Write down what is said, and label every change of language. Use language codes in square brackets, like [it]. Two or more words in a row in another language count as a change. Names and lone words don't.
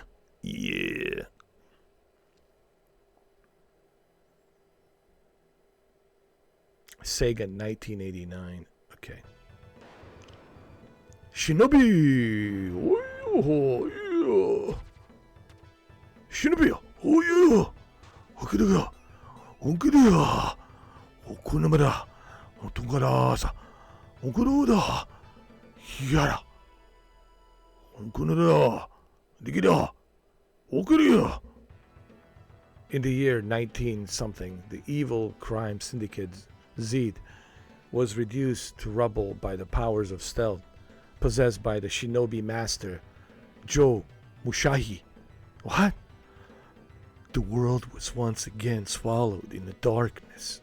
[en] Yeah. Sega 1989. Okay. Shinobi. Oh, yeah. Shinobi. Oh, yeah. Okuda. Okuda. Okunamada. Otungarasa. Okuda. Yara. Okunada. Digida. Okuda. In the year 19-something, the evil crime syndicate Zed was reduced to rubble by the powers of stealth possessed by the shinobi master Joe Mushahi. What? The world was once again swallowed in the darkness.